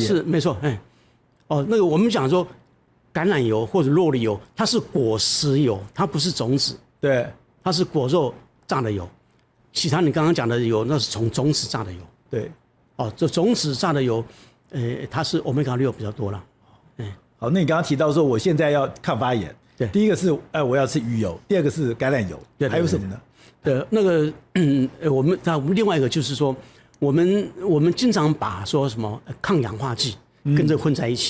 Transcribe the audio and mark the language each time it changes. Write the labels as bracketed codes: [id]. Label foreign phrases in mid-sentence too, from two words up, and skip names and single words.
[zh] 是沒錯，那個我們講說。橄欖油或者酪梨油，它是果實油，它不是種子。對，它是果肉榨的油。其他你剛剛講的油，那是從種子榨的油。对，這種子榨的油，它是 Omega-6 比較多了。好，那你剛剛提到說，我現在要抗發炎，對，第一個是我要吃魚油，第二個是橄欖油，對，還有什麼呢？對，那個我們另外一個就是說，我們經常把說什麼抗氧化劑跟這混在一起。